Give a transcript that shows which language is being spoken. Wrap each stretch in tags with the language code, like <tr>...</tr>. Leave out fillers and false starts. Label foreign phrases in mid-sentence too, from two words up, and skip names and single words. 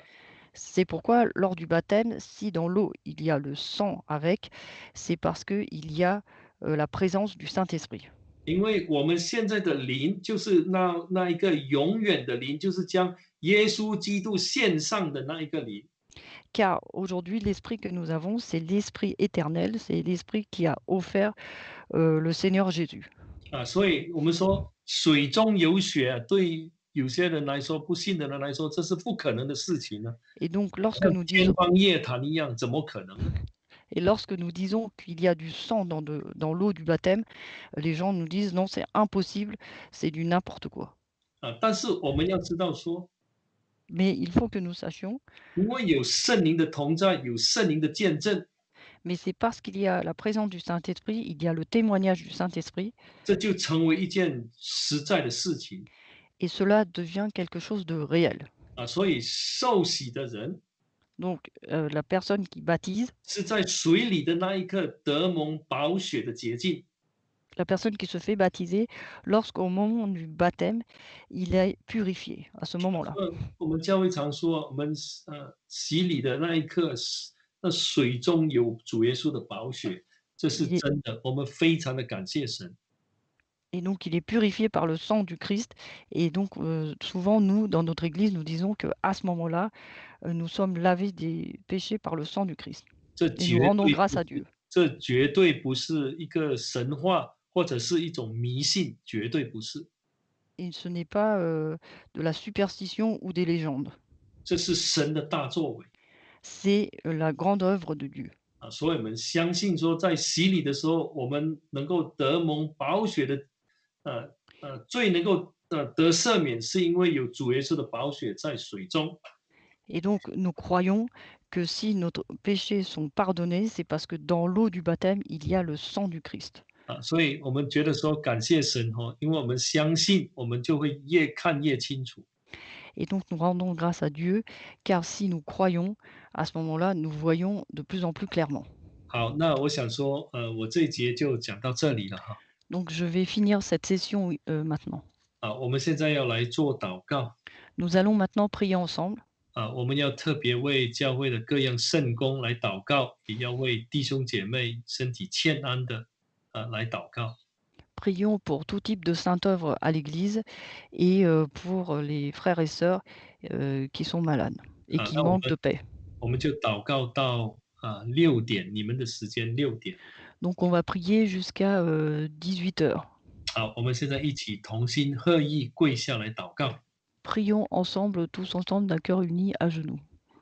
<fr>C'est pourquoi lors du baptême, si dans l'eau il y a le sang avec, c'est parce qu'il y a la présence du Saint-Esprit.</fr> <zh>因为我们现在的灵就是那一个永远的灵，就是将耶稣基督献上的那一个灵。</zh> <fr>Car aujourd'hui, l'esprit que nous avons, c'est l'esprit éternel, c'est l'esprit qui a offert le Seigneur Jésus.</fr> <zh>所以我们说水中有血，对有些人来说，不信的人来说，这是不可能的事情呢。</zh> <fr>Et donc,</fr> <zh>像天方夜谭一样，怎么可能呢？</zh> <fr>Et lorsque nous disons qu'il y a du sang dans l'eau du baptême, les gens nous disent non, c'est impossible, c'est du n'importe quoi.</fr> <zh>但是我们要知道说，</zh> <fr>Mais il faut que nous sachions,</fr> <zh>因为有圣灵的同在，有圣灵的见证，</zh> <fr>mais c'est parce qu'il y a la présence du Saint-Esprit, il y a le témoignage du Saint-Esprit,</fr> <zh>这就成为一件实在的事情。</zh> <fr>et cela devient quelque chose de réel.</fr> <zh>所以受洗的人</zh> <fr>Donc, la personne qui baptise,</fr> <zh>是在水里的那一刻得蒙宝血的洁净。</zh> <fr>la personne qui se fait baptiser, lorsqu'au moment du baptême, il est purifié à ce moment-là.</fr> <zh>我们教会常说，我们洗礼的那一刻，那水中有主耶稣的宝血，这是</zh> <fr>Il est</fr> <zh>真的，我们非常的感谢神。</zh> <fr>et donc il est purifié par le sang du Christ et donc souvent nous, dans notre église, nous disons qu'à ce moment-là, nous sommes lavés des péchés par le sang du Christ</fr> <zh>这</zh> <fr>et</fr> <zh>绝</zh> <fr>nous rendons</fr> <zh>对不</zh> <fr>grâce à</fr> <zh>是，</zh> <fr>Dieu.</fr> <zh>这绝对不是一个神话，或者是一种迷信，绝对不是，</zh> <fr>Et ce n'est pas, de la superstition ou des légendes.</fr> <zh>这是神的大作为。</zh> <fr>C'est, la grande œuvre de Dieu.</fr> <zh>所以我们相信说，在洗礼的时候，我们能够得蒙宝血的，罪能够得赦免，是因为有主耶稣的宝血在水中。</zh> <fr>Et donc nous croyons que si nos péchés sont pardonnés, c'est parce que dans l'eau du baptême, il y a le sang du Christ.</fr> <zh>所以我们觉得说感谢神因为我们相信，我们就会越看越清楚。</zh> <fr>Et donc nous rendons grâce à Dieu, car si nous croyons, à ce moment-là, nous voyons de plus en plus clairement.</fr> <zh>好，那我想说，我这一节就讲到这里了哈。</zh> <fr>Donc je vais finir cette session, maintenant.</fr> <zh>我们现在要来做祷告。</zh> <fr>Nous allons maintenant prier ensemble.</fr> <zh>我们要特别为教会的各样圣工来祷告，也要为弟兄姐妹身体欠安的来祷告。</zh> <fr>Prions pour tout type de sainte œuvre à l'Église et pour les frères et sœurs, qui sont malades et qui</fr> <zh>那我</zh> <fr>manquent</fr> <zh>们</zh> <fr>de paix.</fr> <zh>我们就祷告到6点，你们的时间6点。</zh> <fr>Donc on va prier jusqu'à 18 heures.</fr> <zh>好，我们现在一起同心合意跪下来祷告。</zh> <fr>Prions ensemble, tous ensemble, d'un cœur uni à genoux.</fr>